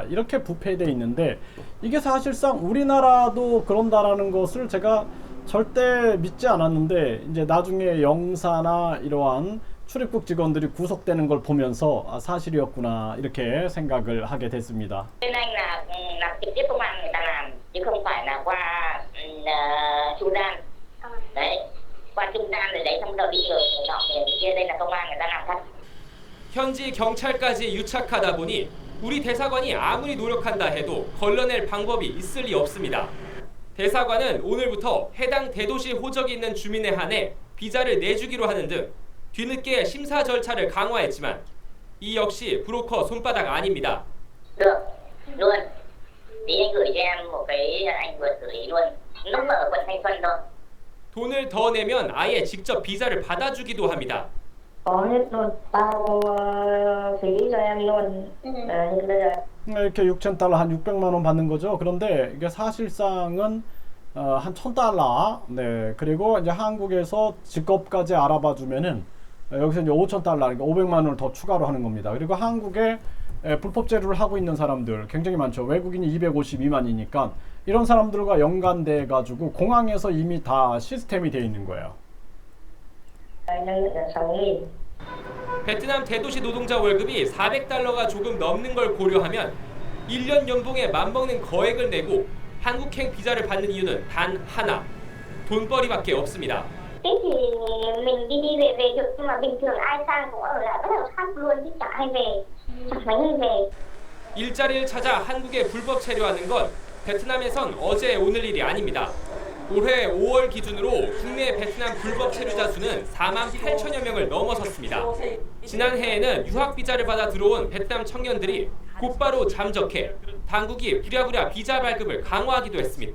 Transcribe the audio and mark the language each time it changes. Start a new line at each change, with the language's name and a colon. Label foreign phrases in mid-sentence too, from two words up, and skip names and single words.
Korean: 이렇게 부패되어 있는데 이게 사실상 우리나라도 그런다라는 것을 제가 절대 믿지 않았는데 이제 나중에 영사나 이러한 출입국 직원들이 구속되는 걸 보면서 사실이었구나 이렇게 생각을 하게 됐습니다.
Vietnamese: Bên anh là làm trực tiếp công an người ta làm chứ không phải là qua trung gian. Đấy, qua trung gian rồi đấy xong rồi đi rồi nọ kia đây là công an người ta làm thật.
Korean: 현지 경찰까지 유착하다 보니 우리 대사관이 아무리 노력한다 해도 걸러낼 방법이 있을 리 없습니다. 대사관은 오늘부터 해당 대도시 호적이 있는 주민에 한해 비자를 내주기로 하는 등 뒤늦게 심사 절차를 강화했지만 이 역시 브로커 손바닥 아닙니다.
Vietnamese: Được, luôn. Tí anh gửi cho em một cái anh vừa xử lý luôn. Nó ở quận Thanh Xuân thôi.
Korean: 돈을 더 내면 아예 직접 비자를 받아주기도 합니다.
Vietnamese: Có hết luôn, tao phí cho em luôn. Như bây giờ
Korean: 이렇게 6,000달러 한 600만 원 받는 거죠. 그런데 이게 사실상은 한 1,000달러. 네. 그리고 이제 한국에서 직업까지 알아봐 주면은 여기서 이제 5,000달러, 그러니까 500만 원을 더 추가로 하는 겁니다. 그리고 한국에 불법 체류를 하고 있는 사람들 굉장히 많죠. 외국인이 252만이니까 이런 사람들과 연관돼 가지고 공항에서 이미 다 시스템이 돼 있는 거예요.
Vietnamese: nhân lực là 6.000.
Korean: 베트남 대도시 노동자 월급이 400달러가 조금 넘는 걸 고려하면 1년 연봉에 맞먹는 거액을 내고 한국행 비자를 받는 이유는 단 하나, 돈벌이밖에 없습니다.
Vietnamese: Thế thì mình đi về về được, nhưng mà bình thường ai sang cũng ở lại bất hợp pháp luôn chứ chẳng hay về, chẳng mấy người về.
Korean: 일자리를 찾아 한국에 불법 체류하는 건 베트남에선 어제 오늘 일이 아닙니다. 올해 5월 기준으로 국내 베트남 불법 체류자 수는 4만 8천여 명을 넘어섰습니다. 지난해에는 유학 비자를 받아 들어온 베트남 청년들이 곧바로 잠적해 당국이 부랴부랴 비자 발급을 강화하기도 했습니다.